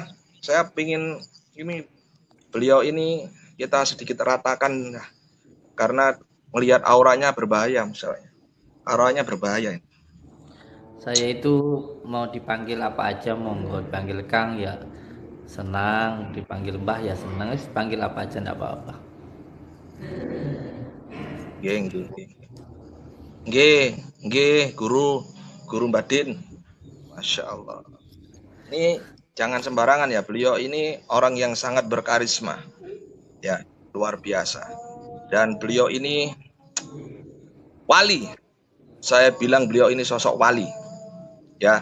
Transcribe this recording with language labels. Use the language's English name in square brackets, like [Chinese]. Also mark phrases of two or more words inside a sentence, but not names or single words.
[Indonesian] Saya pingin ini beliau ini kita sedikit ratakan karena melihat auranya berbahaya misalnya. Auranya berbahaya. Saya itu mau dipanggil apa aja, monggo dipanggil Kang ya senang, dipanggil Mbah ya senang, dipanggil apa aja enggak apa-apa. [Javanese] Nggih, nggih, nggih. Nggih, nggih, guru, guru Badin. [Arabic] Masya Allah. [Indonesian] Ini jangan sembarangan ya. Beliau ini orang yang sangat berkarisma, ya, luar biasa. Dan beliau ini wali. Saya bilang beliau ini sosok wali, ya.